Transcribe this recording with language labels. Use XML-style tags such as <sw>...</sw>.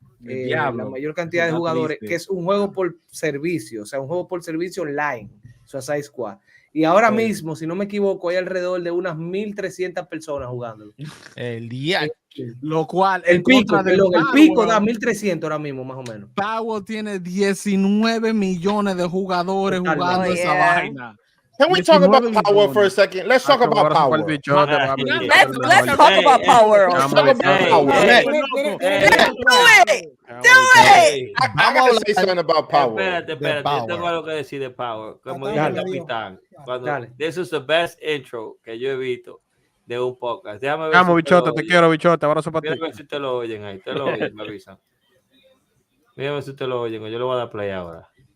<es>La mayor cantidad de jugadores, que es un juego por servicio, o sea, un juego por servicio online, Suicide Squad. Y ahora mismo, si no me equivoco, hay alrededor de unas 1,300 personas jugándolo. El día. Lo cual, el pico da 1,300 ahora mismo, más o menos. Power tiene 19 millones de jugadores jugando esa vaina.</es> <en>Can we talk about Power for a second? Let's talk about Power. Let's talk about Power. Let's talk about Power. Do it. I gotta say something about Power.</en> <es>Espérate. Yo tengo algo que decir de Power. Como dice el capitán.</es> <en>This is the best intro</en> <es>que yo he visto de un podcast. Déjame ver. Vamos, bichote, te quiero, bichote. Abrazo para ti. Déjame ver si te lo oyen ahí. Te lo oyen, me avisan. Déjame ver si te lo oyen. Yo le voy a dar play ahora.</es>